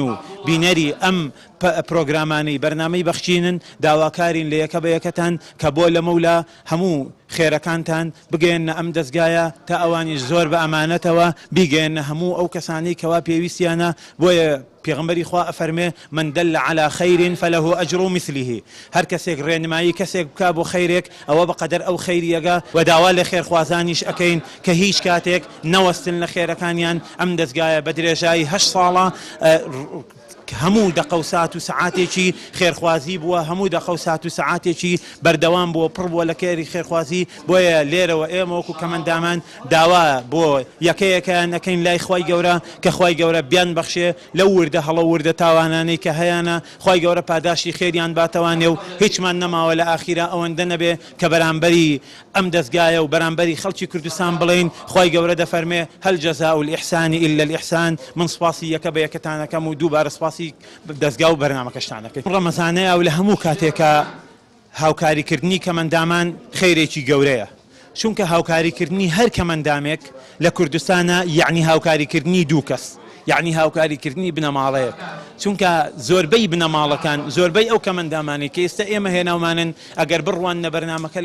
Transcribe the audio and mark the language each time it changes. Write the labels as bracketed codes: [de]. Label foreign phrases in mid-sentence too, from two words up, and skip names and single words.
[ckb] و بینەری ئەم پرۆگرامانەی بەرنامەی بەخشینن داواکارین لە یەکە بە یەکەتان کە بۆ لە مەولا هەموو خێرەکانتان بگەێنە ئەم دەستگایە تا ئەوانیش زۆر بە ئەمانەتەوە بیگەێنە هەموو ئەو کەسانی کەوا پێویستیانە بۆیە پێغمبەری خوا ئەفەرمێ [ar] من دل على خير فله أجر مثله [ckb] هەر کەسێک ڕێنمایی کەسێک بکا بۆ خەیرێک ئەوە بەقەدەر ئەو خەیریەگە و داوا لە خێرخوازانیش ئەکەین کە هیچ کاتێک نەوەستن لە خێرەکانیان ئەم دەستگایە بە درێژایی 8 ساڵە هەموو دقە و ساعت و سعاتێکی خێرخوازی بووە هەموو دقە و ساعت و سعاتێکی بەردەوام بووە پڕ بووە لە کێری خێرخوازی بۆیە لێرەوە ئێمە وەکو کەمەندامان داوا بۆ یەکەیەکیان ئەەکەین لای خوای گەورە کە خوای گەورە بیان بەخشێ لەو وردە هەڵە وردە تاوانانەی کە هەیەە خوای گەورە پاداشی خێریان باتەوانێ و هیچمان نەماوە لە ئاخیرا ئەوەندە نەبێ کە بەرامبەری ئەم دەستگایە و بەرامبەری خەڵکی کوردستان بڵین خوای گەورە دەفەرمێ [ar] هەل جەزاء الإحسان إلا الإحسان [ckb] من سپاسی یەکە بە یەکەتانەکەم و دووبارە سپاسی دەستگا و بەرنامەکەشتانەکەی ڕەمەزانەیە و لە هەموو کاتێکە هاوکاریکردنی کەمەندامان خەیرێکی گەورەیە چونکە هاوکاریکردنی هەر کەمەندامێک لە کوردستانە یعنی هاوکاریکردنی دوو کەس یعنی هاوکاریکردنی بنەماڵەیەک چونکە زۆربەی بنەماڵەکان زۆربەی ئەو کەمەندامانی کە ئێستا ئێمە هێناومانن ئەگەر بڕوان نەبەرنامەکە